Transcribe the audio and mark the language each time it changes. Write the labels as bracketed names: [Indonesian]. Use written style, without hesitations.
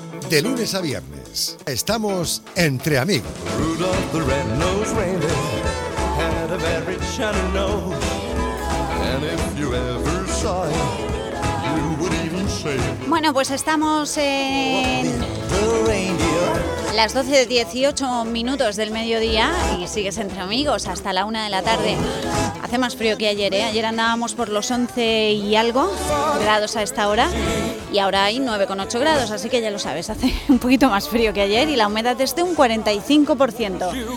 [Spanish] De lunes a viernes estamos entre amigos. [English] Rudolph the Red-Nosed Reindeer had a very shiny nose, and if you ever saw him, you would even say. [Spanish] Bueno, pues estamos en las 12:18 minutos del mediodía y sigues entre amigos hasta la 1 de la tarde. Hace más frío que ayer, ¿eh? Ayer andábamos por los 11 y algo grados a esta hora y ahora hay 9,8 grados, así que ya lo sabes, hace un poquito más frío que ayer y la humedad es de un 45%.